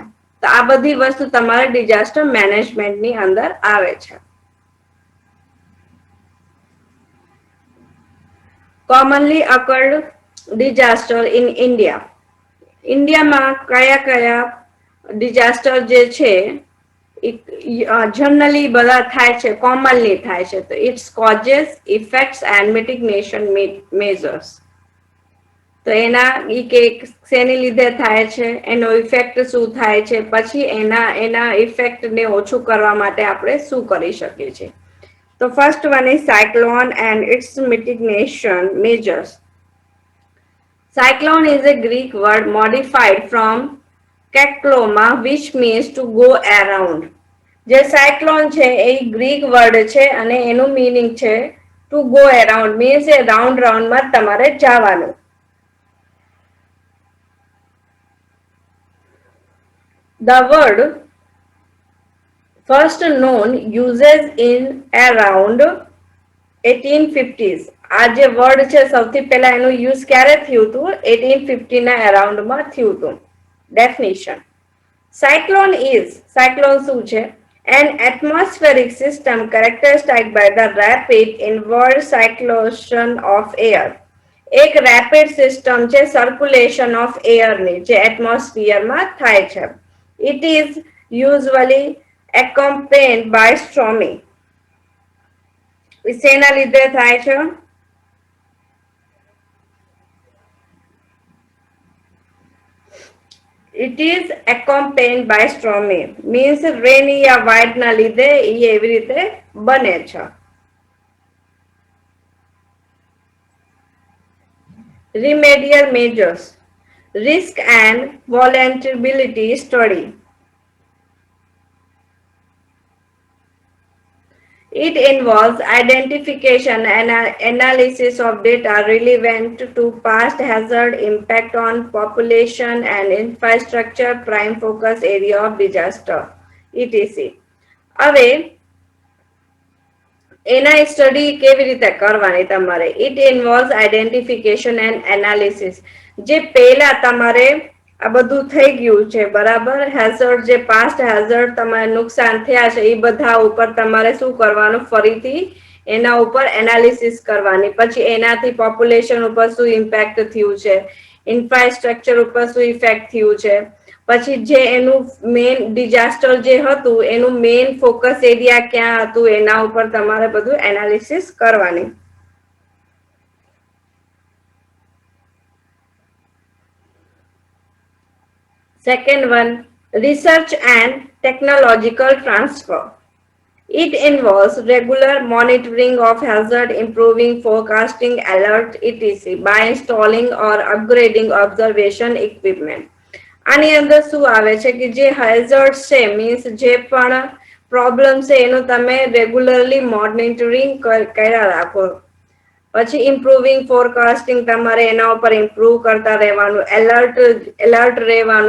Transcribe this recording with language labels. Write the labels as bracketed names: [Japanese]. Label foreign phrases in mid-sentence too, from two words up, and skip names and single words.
[Gujarati] તો આ બધી વસ્તુ તમારે [English] disaster managementની [Gujarati] અંદર આવે છે. [English] Commonly occurred disaster in India. [Gujarati] ઇન્ડિયામાં કયા કયા ડિઝાસ્ટર જે છે જનરલી બધા થાય છે, કોમનલી થાય છે. [English] તો its causes, effects and mitigation measures. [Gujarati] તો તો એના ઈ કે શેની લીધે થાય છે, એનો ઇફેક્ટ શું થાય છે, પછી એના ઇફેક્ટને ઓછું કરવા માટે આપણે શું કરી શકીએ છીએ. [English] તો first one is cyclone and its mitigation measures. Cyclone is a Greek word modified from kakloma, which means to go around. [Gujarati] જે સાયક્લોન છે એ [English] Greek word [Gujarati] છે અને એનું મીનિંગ છે [English] to go around, [Gujarati] મીન્સ એ રાઉન્ડ રાઉન્ડમાં તમારે જવાનું. [English] The word first known uses in around 1850s. [Gujarati] આ જે વર્ડ છે સૌથી પહેલા એનું યુઝ ક્યારે થયું હતું? 1850 ના અરાઉન્ડમાં થયું હતું. ડેફિનિશન. સાયક્લોન શું છે? [English] An atmospheric system characterized by the rapid inward circulation of air. [Gujarati] એક [English] rapid system [Gujarati] છે [English] circulation of airની [Gujarati] જે એટમોસ્ફિયરમાં થાય છે. [English] It is usually accompanied by stormy. [Gujarati] શેના લીધે થાય છે? [English] It is accompanied by stormy, means rainy या wind [Gujarati] ના લીધે એ એવી રીતે બને છે. [English] Remedial measures. Risk and vulnerability study. It involves identification and analysis of data relevant to past hazard, impact on population and infrastructure, prime focus area of disaster, etc. [Gujarati] હવે એના સ્ટડી કેવી રીતે કરવાની તમારે? [English] it involves identification and analysis. [Gujarati] જે પહેલા તમારે આ બધું થઈ ગયું છે બરાબર, હેઝર્ડ જે [English] past hazard [Gujarati] તમારે નુકસાન થયા છે એ બધા ઉપર તમારે શું કરવાનું? ફરીથી એના ઉપર એનાલિસિસ કરવાની. પછી એનાથી પોપ્યુલેશન ઉપર શું ઇમ્પેક્ટ થયું છે, ઇન્ફ્રાસ્ટ્રક્ચર ઉપર શું ઇફેક્ટ થયું છે, પછી જે એનું [English] main disaster [Gujarati] જે હતું એનું [English] main focus area [Gujarati] ક્યાં હતું એના ઉપર તમારે બધું એનાલિસિસ કરવાની. [English] Second one, research and technological transfer. It involves regular monitoring of hazard, improving forecasting, alert, etc. by installing or upgrading observation equipment. [Gujarati] આની અંદર શું આવે છે કે જે હેઝર્ડ છે મીન્સ જે પણ પ્રોબ્લેમ છે એનું તમે રેગ્યુલરલી મોનિટરિંગ કર્યા રાખો. પછી [English] improving forecasting [Gujarati] તમારે એના ઉપર ઇમ્પ્રુવ કરતા રહેવાનું, એલર્ટ રહેવાનું.